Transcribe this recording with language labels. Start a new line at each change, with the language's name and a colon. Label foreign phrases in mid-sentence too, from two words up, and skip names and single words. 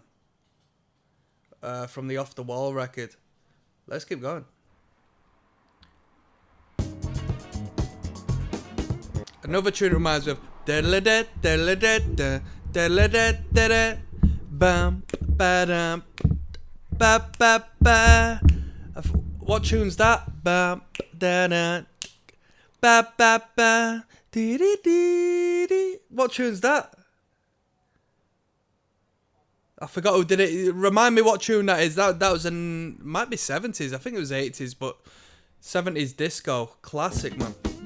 English: From the Off the Wall record. Let's keep going. Another tune reminds me of bam ba-dum ba ba ba. What tune's that? Bam da da ba ba ba dee dee dee dee. What tune's that? I forgot who did it. Remind me what tune that is. That was might be 70s. I think it was 80s, but 70s disco classic, man.